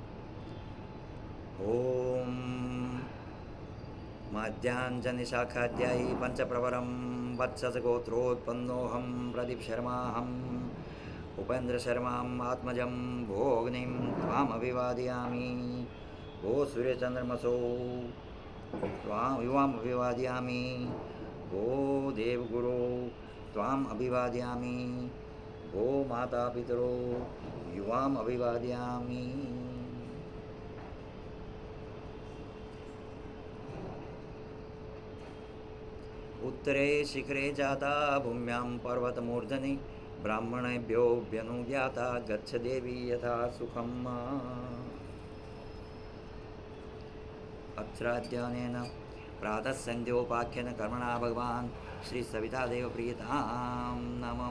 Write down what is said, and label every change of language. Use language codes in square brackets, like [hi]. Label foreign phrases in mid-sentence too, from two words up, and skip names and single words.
[sa] ओम माध्यांजनि शाखाध्यायी पंचप्रवरम वत्सस गोत्रोत्पन्नोहम प्रदीप शर्माहम उपेन्द्र शर्माम आत्मजम भोगनिम त्वाम अभिवादयामी. गो सूर्यचंद्रमसो त्वाम युवाम अभिवादयामी. गो देवगुरो त्वाम अभिवादयामी. गो माता पितरो युवाम अभिवादयामी. उत्तरे शिखरे जाता भूम्यां पर्वतमूर्धनि ब्राह्मणेभ्योऽभ्यनुज्ञाता गच्छ देवी यथा सुखम्. अत्राद्यनेन प्रातः संध्योपाख्यन कर्मणा भगवान् श्री सवितादेव प्रियतां नमः.